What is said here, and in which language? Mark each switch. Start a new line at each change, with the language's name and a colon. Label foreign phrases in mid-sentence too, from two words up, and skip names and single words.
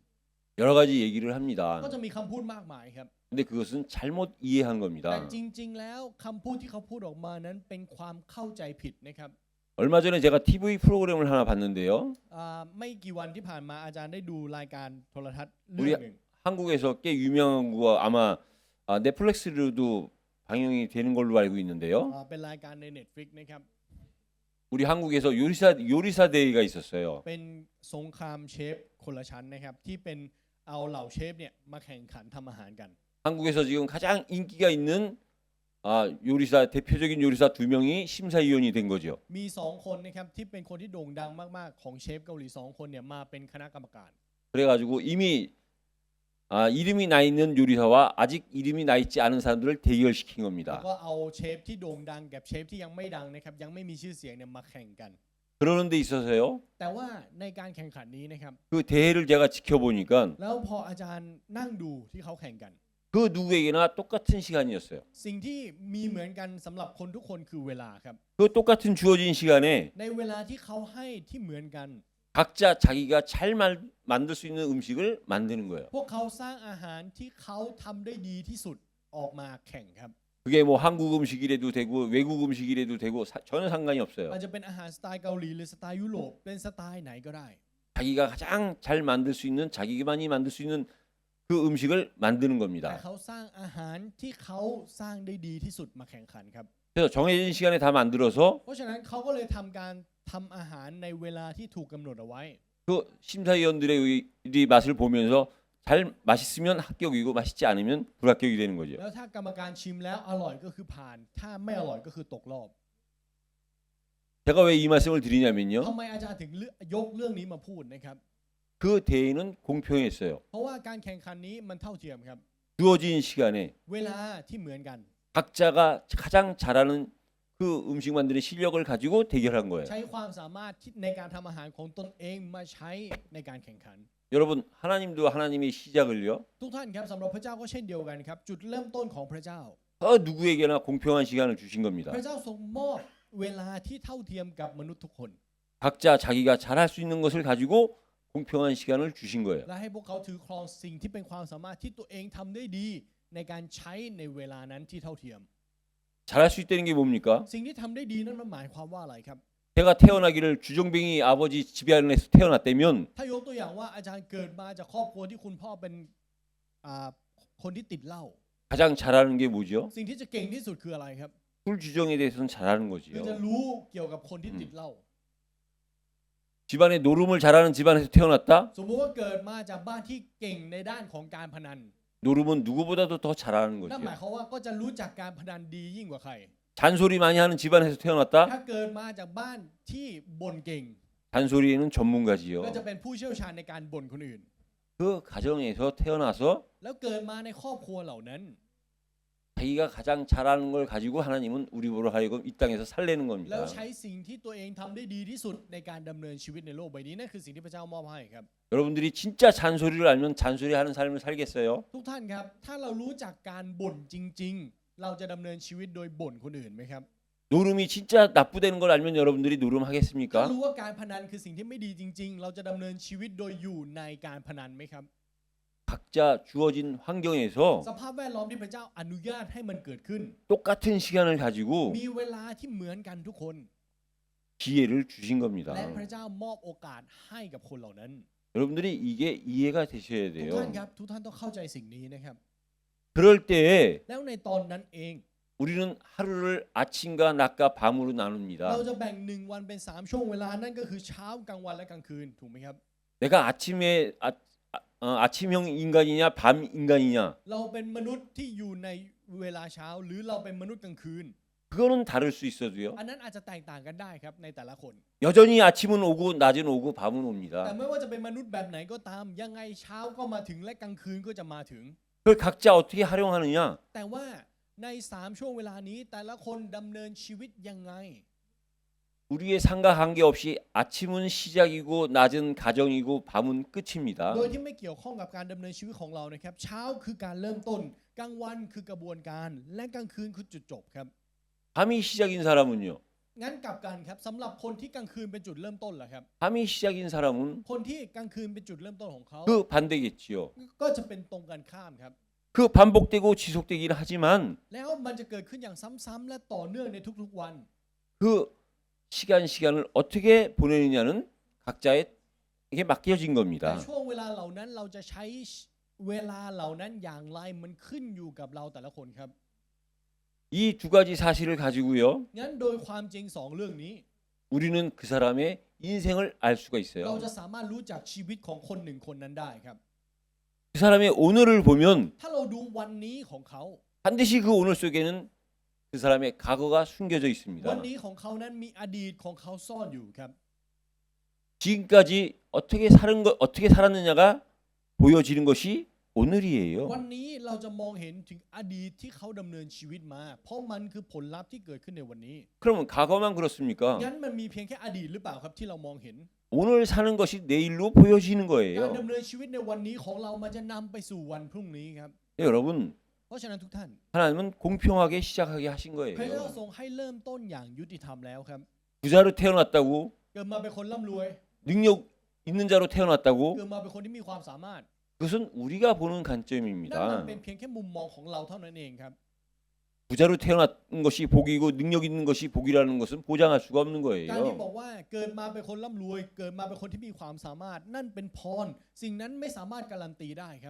Korean: 여러 가지 얘기를
Thai: ก็
Korean: 합니다.
Thai: จะมีคำพูดมากมายครับ
Korean: 근데 그것은 잘못 이해한
Thai: แต่
Korean: 겁니다.
Thai: จริงๆแล้วคำพูดที่เขาพูดออกมานั้นเป็นความเข้าใจผิดนะครับ
Korean: 얼마 전에 제가 TV 프로그램을 하나 봤는데요.
Thai: ไม่กี่วันที่ผ่านมาอาจารย์ได้ดูรายการโทรทัศน์เรื่องหนึ่ง
Korean: 한국에서 꽤 유명한 거 아마 넷플릭스로도 방영이 되는 걸로 알고 있는데요.
Thai: เป็นรายการใน Netflix นะครับ
Korean: 우리 한국에서 요리사 대회가 있었어요.
Thai: เป็นสงครามเชฟคนละชั้นนะครับที่เป็นเอาเหล่าเชฟเนี่ยมาแข่งขันทำอาหารกัน
Korean: 한국에서 지금 가장 인기가 있는 대표적인 요리사 2명이 심사위원이 된 거죠.
Thai: มี2คนนะครับที่เป็นคนที่โด่งดังมากๆของเชฟเกาหลี2คนเนี่ยมาเป็นคณะกรรมการ
Korean: 그래가지고 이미 이름이 나 있는 요리사와 아직 이름이 나 있지 않은 사람들을 대결시킨
Thai: แล้ว
Korean: 겁니다.
Thai: ก็เอาเชฟที่โด่งดังกับเชฟที่ยังไม่ดังนะครับยังไม่มีชื่อเสียงเนี่ยมาแข่งกัน
Korean: 그러는 데 있어서요.
Thai: แต่ว่าในการแข่งขันนี้นะครับ
Korean: 그 대회를 제가 지켜보니까
Thai: แล้วพออาจารย์นั่งดูที่เขาแข่งกัน
Korean: 그 누구에게나 똑같은 시간이었어요.
Thai: สิ่งที่มีเหมือนกันสำหรับคนทุกคนคือเวลาครับ
Korean: 그 똑같은 주어진 시간에
Thai: ในเวลาที่เขาให้ที่เหมือนกัน
Korean: 각자 자기가 잘 만들 수 있는 음식을 만드는 거예요.
Thai: พวกเขาสร้างอาหารที่เขาทำได้ดีที่สุดออกมาแข่งครับ
Korean: 그게 뭐 한국 음식이라도 되고 외국 음식이라도 되고 전혀 상관이 없어요.
Thai: อาจจะเป็นอาหารสไตล์เกาหลีหรือสไตล์ยุโรปเป็นสไตล์ไหนก็ได้
Korean: 자기가 가장 잘 만들 수 있는 자기만이 만들 수 있는 그 음식을 만드는
Thai: แต่
Korean: 겁니다.
Thai: เขาสร้างอาหารที่เขาสร้างได้ดีที่สุดมาแข่งขันครับ
Korean: 그래서 정해진 시간에 다 만들어서
Thai: เพราะฉะนั้นเขาก็เลยทำการทำอาหารในเวลาที่ถูกกำหนดเอาไว้
Korean: 그 심사위원들의 맛을 보면서 잘 맛있으면 합격이고 맛있지 않으면 불합격이 되는 거죠.
Thai: แล้วถ้ากรรมการชิมแล้วอร่อยก็คือผ่าน ถ้าไม่อร่อยก็คือตกรอบ
Korean: 제가 왜 이 말씀을 드리냐면요.
Thai: ทำไมอาจารย์ถึงยกเรื่องนี้มาพูดนะครับ
Korean: 그 대회는 공평했어요.
Thai: เพราะว่าการแข่งขันนี้มันเท่าเทียมครับ
Korean: 주어진 시간에
Thai: เวลาที่เหมือนกัน
Korean: 각자가 가장 잘하는 그 음식 만드는 실력을 가지고 대결한 거예요.
Thai: ใช้ความสามารถที่ในการทำอาหารของตนเองมาใช้ในการแข่งขัน
Korean: 여러분 하나님도 하나님의 시작을요.
Thai: ทุกท่านครับสำหรับพระเจ้าก็เช่นเดียวกันครับ จุดเริ่มต้นของพระเจ้า
Korean: 누구에게나 공평한 시간을 주신 겁니다.
Thai: พระเจ้าทรงมอบเวลาที่เท่าเทียมกับมนุษย์ทุกคน
Korean: 각자 자기가 잘할 수 있는 것을 가지고 공평한 시간을 주신 거예요.
Thai: และให้พวกเขาถือครองสิ่งที่เป็นความสามารถที่ตัวเองทำได้ดีในการใช้ในเวลานั้นที่เท่าเทียม
Korean: 잘할 수 있다는 게 뭡니까?
Thai: สิ่งที่ทำได้ดีนั้นมันหมายความว่าอะไรครับ
Korean: 제가 태어나기를 주정뱅이 아버지 집안에서 태어났다면
Thai: ถ้ายกตัวอย่างว่าอาจารย์เกิดมาจากครอบครัวที่คุณพ่อเป็นคนที่ติดเหล้า
Korean: 가장 잘하는 게 뭐죠?
Thai: สิ่งที่จะเก่งที่สุดคืออะไรครับ
Korean: 술 주정에 대해서는 잘하는
Thai: คือจะ
Korean: 거지요.
Thai: รู้เกี่ยวกับคนที่ติดเหล้า
Korean: 집안에 노름을 잘하는 집안에서 태어났다?
Thai: สมมติว่าเกิดมาจากบ้านที่เก่งในด้านของการพนัน
Korean: 노름은 누구보다도 더 잘하는
Thai: นั่นหมาย
Korean: 거지요.
Thai: ความว่าก็จะรู้จักการพนันดียิ่งกว่าใคร
Korean: 잔소리 많이 하는 집안에서 태어났다?
Thai: ถ้าเกิดมาจากบ้านที่บ่นเก่ง
Korean: 잔소리에는
Thai: ก็
Korean: 전문가지요.
Thai: จะเป็นผู้เชี่ยวชาญในการบ่นคนอื่น
Korean: 그 가정에서 태어나서
Thai: แล้วเกิดมาในครอบครัวเหล่านั้น
Korean: 자기가 가장 잘하는 걸 가지고 하나님은 우리로 하여금 이 땅에서 살래는
Thai: แล้ว
Korean: 겁니다.
Thai: ใช้สิ่งที่ตัวเองทำได้ดีที่สุดในการดำเนินชีวิตในโลกใบนี้นั่นคือสิ่งที่พระเจ้ามอบให้ครับ
Korean: 여러분들이 진짜 잔소리를 알면 잔소리하는 삶을 살겠어요?
Thai: ทุกท่านครับถ้าเรารู้จักการบ่นจริง ๆ เราจะดำเนินชีวิตโดยบ่นคนอื่นไหมครับ
Korean: 노름이 진짜 나쁘다는 걸 알면 여러분들이
Thai: ถ้า
Korean: 노름하겠습니까?
Thai: รู้ว่าการพนันคือสิ่งที่ไม่ดีจริง ๆ เราจะดำเนินชีวิตโดยอยู่ในการพนันไหมครับ
Korean: 각자 주어진 환경에서
Thai: สภาพแวดล้อมที่พระเจ้าอนุญาตให้มันเกิดขึ้น
Korean: 똑같은 시간을 가지고
Thai: มีเวลาที่เหมือนกันทุกคน
Korean: 기회를 주신 겁니다.
Thai: และพระเจ้ามอบโอกาสให้กับคนเหล่านั้น
Korean: 여러분들이 이게 이해가 되셔야
Thai: ทุก
Korean: 돼요.
Thai: ท่านครับทุกท่านต้องเข้าใจสิ่งนี้นะครับ
Korean: 그럴 때에
Thai: แล้วในตอนนั้นเอง
Korean: 우리는 하루를 아침과 낮과 밤으로 나눕니다.
Thai: เราจะแบ่ง1วันเป็น3ช่วงเวลานั่นก็คือเช้ากลางวันและกลางคืนถูกไหมครับ
Korean: 내가 아침형 인간이냐 밤 인간이냐
Thai: เราเป็นมนุษย์ที่อยู่ในเวลาเช้าหรือเราเป็นมนุษย์กลางคืน
Korean: 그거는 다를 수 있어도요.
Thai: อันนั้นอาจจะแตกต่างกันได้ครับในแต่ละคน
Korean: 여전히 아침은 오고 낮은 오고 밤은
Thai: แต่
Korean: 옵니다.
Thai: ไม่ว่าจะเป็นมนุษย์แบบไหนก็ตามยังไงเช้าก็มาถึงและกลางคืนก็จะมาถึง
Korean: 그걸 각자 어떻게 활용하느냐?
Thai: แต่ว่าใน3ช่วงเวลานี้แต่ละคนดำเนินชีวิตยังไง
Korean: 우리의 상과 관계없이 아침은 시작이고 낮은 가정이고 밤은 끝입니다.
Thai: โดยที่ไม่เกี่ยวข้องกับการดำเนินชีวิตของเรานะครับเช้าคือการเริ่มต้นกลางวันคือกระบวนการและกลางคืนคือจุดจบครับ
Korean: 밤이 시작인 사람은요.
Thai: งั้นกลับกันครับสำหรับคนที่กลางคืนเป็นจุดเริ่มต้นล่ะครับ
Korean: 밤이 시작인 사람은
Thai: คนที่กลางคืนเป็นจุดเริ่มต้นของเขา
Korean: 그 반대겠지요.
Thai: ก็จะเป็นตรงกันข้ามครับ
Korean: 그 반복되고 지속되기는 하지만
Thai: แล้วมันจะเกิดขึ้นอย่างซ้ำๆและต่อเนื่องในทุกๆวัน
Korean: 그 시간을 어떻게 보내느냐는 각자에게 맡겨진
Thai: แต่
Korean: 겁니다.
Thai: ช่วงเวลาเหล่านั้นเราจะใช้เวลาเหล่านั้นอย่างไรมันขึ้นอยู่กับเราแต่ละคนครับ
Korean: 이 두 가지 사실을 가지고요.
Thai: งั้นโดยความจริงสองเรื่องนี้
Korean: 우리는 그 사람의 인생을 알 수가
Thai: เรา
Korean: 있어요.
Thai: จะสามารถรู้จักชีวิตของคนหนึ่งคนนั้นได้ครับ
Korean: 그 사람의 오늘을 보면
Thai: ถ้าเราดูวันนี้ของเขา
Korean: 반드시 그 오늘 속에는 그 사람의 과거가 숨겨져
Thai: วัน
Korean: 있습니다.
Thai: นี้ของเขานั้นมีอดีตของเขาซ่อนอยู่ครับ
Korean: 지금까지 어떻게 살았느냐가 보여지는 것이 오늘이에요.
Thai: วันนี้เราจะมองเห็นถึงอดีตที่เขาดำเนินชีวิตมา เพราะมันคือผลลัพธ์ที่เกิดขึ้นในวันนี้
Korean: 그러면 과거만 그렇습니까?
Thai: งั้นมันมีเพียงแค่อดีตหรือเปล่าครับที่เรามองเห็น
Korean: 오늘 사는 것이 내일로 보여지는
Thai: การ
Korean: 거예요.
Thai: ดำเนินชีวิตในวันนี้ของเรามันจะนำไปสู่วันพรุ่งนี้ครับ
Korean: 네, 여러분,
Thai: เพราะฉะนั้นทุกท่าน
Korean: 하나님은 공평하게 시작하게 하신
Thai: พระเจ้า
Korean: 거예요.
Thai: ทรงให้เริ่มต้นอย่างยุติธรรมแล้วครับ
Korean: 부자로 태어났다고,
Thai: เกิดมาเป็นคนร่ำรวย
Korean: 능력 있는 자로 태어났다고,
Thai: เกิดมาเป็นคนที่มีความสามารถ
Korean: 그것은 우리가 보는
Thai: นั่นมัน
Korean: 관점입니다.
Thai: เป็นเพียงแค่มุมมองของเราเท่านั้นเองครับ
Korean: 부자로 태어난 것이 복이고 능력 있는 것이 복이라는 것은 보장할 수가 없는
Thai: การที่บ
Korean: 거예요.
Thai: อกว่าเกิดมาเป็นคนร่ำรวย เกิดมาเป็นคนที่มีความสามารถ นั่นเป็นพร สิ่งนั้นไม่สามารถการันตีได้ครับ